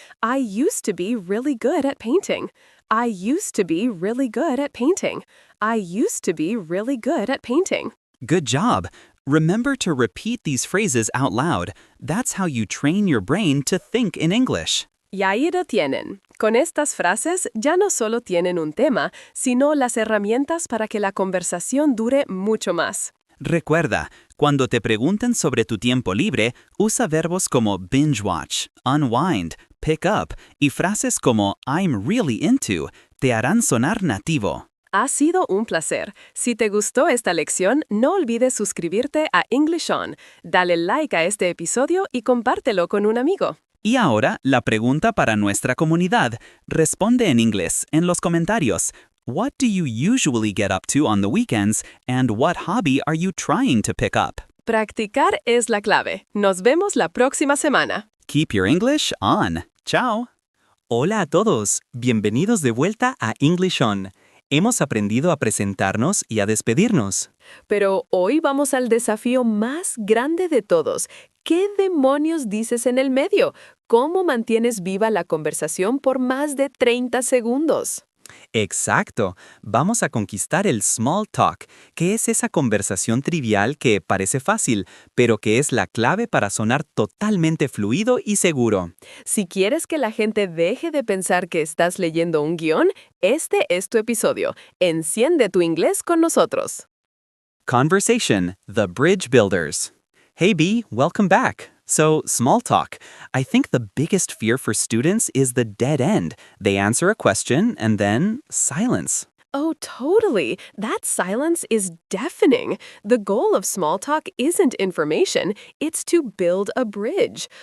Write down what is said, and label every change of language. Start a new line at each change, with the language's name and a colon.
English: I used to be really good at painting. I used to be really good at painting. I used to be really good at painting. Good job. Remember to repeat these phrases out loud. That's how you train your brain to think in English.
Spanish: Y ahí lo tienen. Con estas frases ya no solo tienen un tema, sino las herramientas para que la conversación dure mucho más. Recuerda, cuando te pregunten sobre tu tiempo libre, usa verbos como binge watch, unwind, pick up y frases como
English: I'm really into
Spanish: te harán sonar nativo. Ha sido un placer. Si te gustó esta lección, no olvides suscribirte a InglishOn. Dale like a este episodio y compártelo con un amigo. Y ahora, la pregunta para nuestra comunidad. Responde en inglés en los comentarios.
English: What do you usually get up to on the weekends, and what hobby are you trying to pick up?
Spanish: Practicar es la clave. Nos vemos la próxima semana.
English: Keep your English on. Ciao.
Spanish: Hola a todos, bienvenidos de vuelta a InglishOn. Hemos aprendido a presentarnos y a despedirnos. Pero hoy vamos al desafío más grande de todos. ¿Qué demonios dices en el medio? ¿Cómo mantienes viva la conversación por más de 30 segundos? Exacto. Vamos a conquistar el small talk, que es esa conversación trivial que parece fácil, pero que es la clave para sonar totalmente fluido y seguro. Si quieres que la gente deje de pensar que estás leyendo un guión, este es tu episodio. Enciende tu inglés con nosotros.
English: Conversation, the bridge builders. Hey B, welcome back. So, small talk. I think the biggest fear for students is the dead end. They answer a question and then silence. Oh, totally. That silence is deafening. The goal of small talk isn't information, it's to build a bridge.